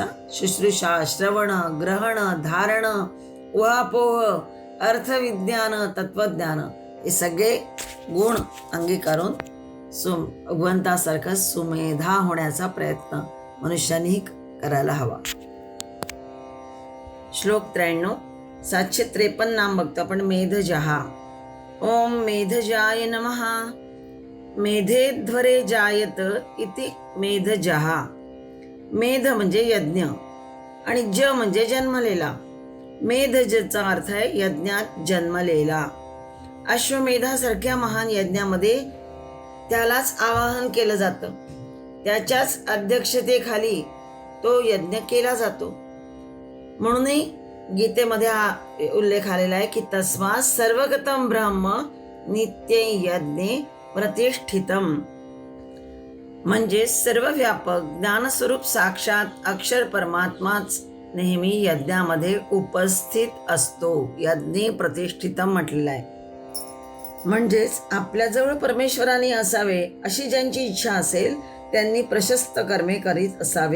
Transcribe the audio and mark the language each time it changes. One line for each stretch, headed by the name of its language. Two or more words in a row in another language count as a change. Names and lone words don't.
Marathi: शुश्रूषा, श्रवण, ग्रहण, धारण, उहापोह, अर्थविज्ञान, तत्वज्ञान हे सगळे गुण अंगीकारून भगवंतासारखं सुमेधा होण्याचा प्रयत्न मनुष्यानेही करायला हवा. श्लोक 93. 753 नाम बघतो आपण. मेधजहा.
Sanskrit: ओम मेधजाय नमः. मेधेध्वरे जायत इति मेधजहा.
Marathi: मेध म्हणजे यज्ञ आणि ज म्हणजे जन्मलेला. मेधजचा अर्थ आहे यज्ञात जन्मलेला. अश्वमेधासारख्या महान यज्ञामध्ये त्यालाच आवाहन केलं जातं. त्याच्याच अध्यक्षतेखाली तो यज्ञ केला जातो. म्हणूनही गीतेमध्ये हा उल्लेख आलेला आहे की
Sanskrit: तस्मात् सर्वगतम ब्रह्म नित्य यज्ञे प्रतिष्ठितम.
Marathi: म्हणजे सर्वव्यापक ज्ञानस्वरूप साक्षात अक्षर परमात्माच नेहमी यज्ञामध्ये उपस्थित असतो.
Sanskrit: यज्ञे प्रतिष्ठितम
Marathi: म्हटलेलं आहे. म्हणजेच आपल्याजवळ परमेश्वराने असावे अशी ज्यांची इच्छा असेल त्यांनी प्रशस्त कर्मे करीत असावे.